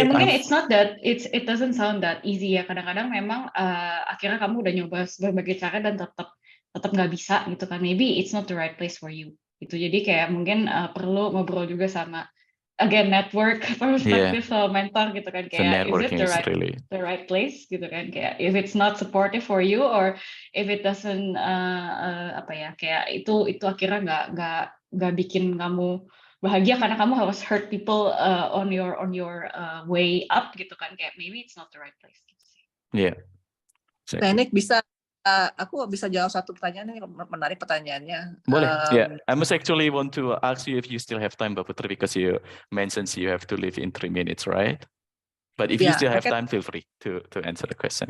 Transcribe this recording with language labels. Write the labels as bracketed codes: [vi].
[en] ya mungkin it doesn't sound that easy ya. [id] Kadang-kadang memang akhirnya kamu udah nyoba berbagai cara dan tetap nggak bisa gitu kan. [en] Maybe it's not the right place for you. [id] Gitu. Jadi kayak mungkin perlu ngobrol juga sama again network perspektif mentor gitu kan kayak [en] is it the right place [id] gitu kan kayak [en] if it's not supportive for you or if it doesn't [id] kayak itu akhirnya nggak bikin kamu bahagia karena kamu harus [en] hurt people on your way up [id] gitu kan kayak [en] maybe it's not the right place [id] gitu sih. [en] Yeah. [id] Teknik bisa aku bisa jawab satu pertanyaan ini menarik pertanyaannya. Boleh. [en] Yeah, I must actually want to ask you if you still have time, Mbak Putri, because you mentioned you have to leave in 3 minutes, right? But if you still have time, feel free to answer the question.